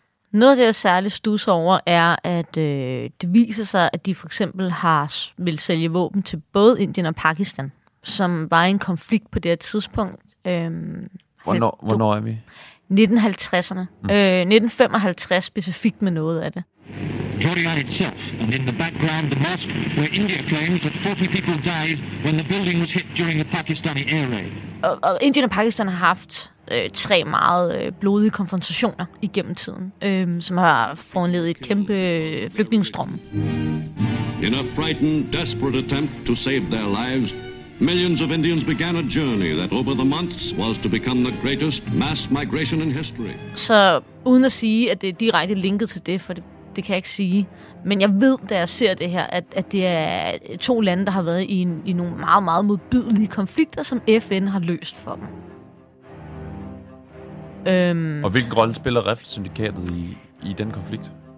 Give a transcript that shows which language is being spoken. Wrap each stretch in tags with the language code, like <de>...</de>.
<da>Noget af det, jeg særligt stusser over, er, at det viser sig, at de for eksempel vil sælge våben til både Indien og Pakistan, som var i en konflikt på det her tidspunkt. Hvornår er vi? 1950'erne. Mm. 1955 specifikt med noget af det.</da> <en>Jordan itself, and in the background the mosque, where India claims that 40 people died when the building was hit during the Pakistani air raid.</en> <da>Og Indien og Pakistan har haft tre meget blodige konfrontationer igennem tiden, som har foranledet et kæmpe flygtningestrøm.</da> <en>In a frightened, desperate attempt to save their lives, millions of Indians began a journey that over the months was to become the greatest mass migration in history.</en> <da>Så uden at sige, at det er direkte linket til det, for det kan jeg ikke sige. Men jeg ved, da jeg ser det her, at det er to lande, der har været i nogle meget, meget modbydelige konflikter, som FN har løst for dem. Og hvilken rolle spiller Reffesyndikatet i den konflikt?</da>